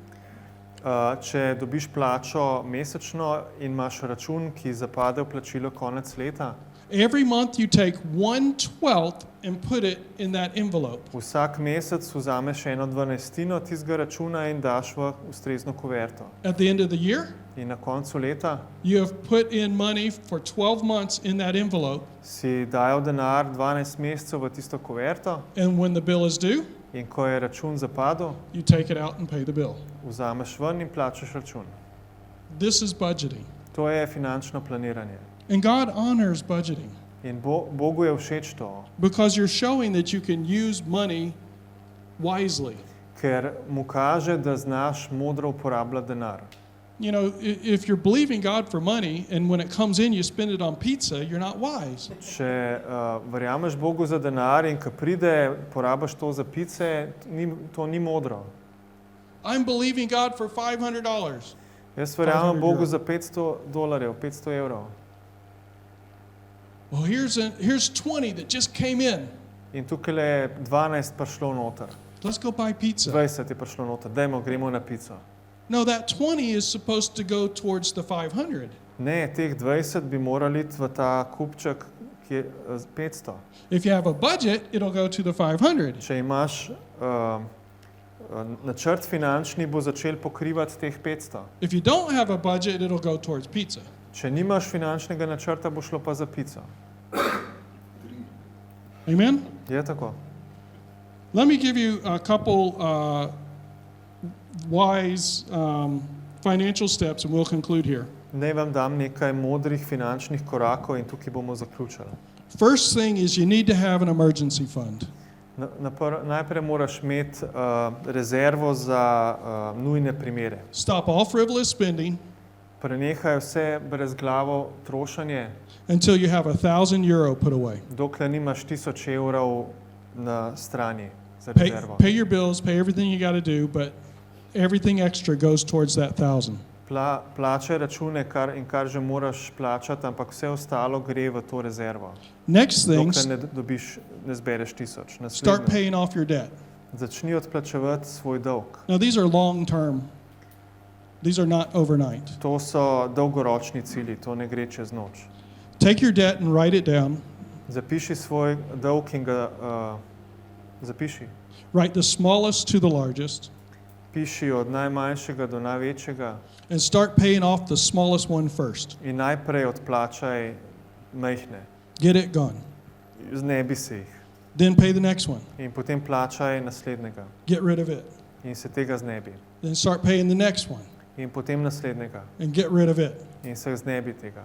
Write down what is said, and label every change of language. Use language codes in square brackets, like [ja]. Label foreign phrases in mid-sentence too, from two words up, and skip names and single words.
[sl] Če dobiš plačo mesečno in imaš račun, ki zapade v plačilo konec leta, [en] every month you take 1/12 and put it in that envelope. [sl] vsak mesec vzameš 1/12 tistega računa in daš v ustrezno kuverto. [en] At the end of the year, [sl] In na koncu leta [en] you have put in money for 12 months in that envelope, [sl] si dajal denar 12 mesecev v tisto kuverto [en] and when the bill is due, [sl] in ko je račun zapadel, [en] you take it out and pay the bill. [sl] vzameš ven in plačaš račun. [en] This is budgeting. [sl] To je finančno planiranje. [en] And God honors budgeting [sl] In Bogu je všeč to, [en] because you're showing that you can use money wisely. [sl] ker mu kaže, da znaš modro uporabljati denar. [en] You know, if you're believing God for money and when it comes in you spend it on pizza, you're not wise. [sl] Če verjameš Bogu za denar in ko pride, porabiš to za pice, to ni modro. [en] I'm believing God for $500. [sl] Jaz verjamem 500 Bogu evrov. za $500, 500 evrov. [en] Well, here's 20 that just came in. [sl] In tukaj je 12 prišlo noter, [en] Let's go buy pizza. [sl] 20 je prišlo noter, gremo na pico. [en] No, that 20 is supposed to go towards the 500. [sl] Ne, teh 20 bi morali iti v ta kupček, ki je 500. [en] If you have a budget, it'll go to the 500. [sl] Če imaš načrt finančni, bo začel pokrivati teh 500. [en] If you don't have a budget, it'll go towards pizza. [sl] Če nimaš finančnega načrta, bo šlo pa za pico. [en] Amen? [sl] Je tako? [en] Let me give you a couple wise financial steps and we'll conclude here. [sl] Naj vam dam nekaj modrih finančnih korakov in tukaj bomo zaključili. [en] First thing is you need to have an emergency fund. [sl] Najprej moraš imeti rezervo za nujne primere. [en] Stop all frivolous spending [sl] Prenehaj vse brezglavo trošenje, [en] until you have €1,000 put away. [sl] dokler nimaš 1000 evrov na strani za [en] Pay, [sl] rezervo. [en] pay your bills, pay everything you got to do, but everything extra goes towards that 1,000. [sl] Plačaj račune, kar že moraš plačati, ampak vse ostalo gre v to rezervo. [en] Next thing, [sl] Dokler ne zbereš 1000. [en] start [sl] Naslednje, [en] paying off your debt. [sl] začni odplačevati svoj dolg. [en] Now, these are long term. These are not overnight. [sl] To so dolgoročni cilji, to ne gre čez noč. [en] Take your debt and write it down. [sl] Zapiši svoj dolg in ga zapiši. [en] Write the smallest to the largest [sl] Piši od najmanjšega do največjega [en] and start paying off the smallest one first. [sl] in najprej odplačaj majhne. [en] Get it gone. [sl] Znebi se jih. [en] Then pay the next one. [sl] In potem plačaj naslednjega [en] Get rid of it. [sl] in se tega znebi. [en] Then start paying the next one [sl] In potem naslednjega [en] and get rid of it. [sl] in se znebi tega.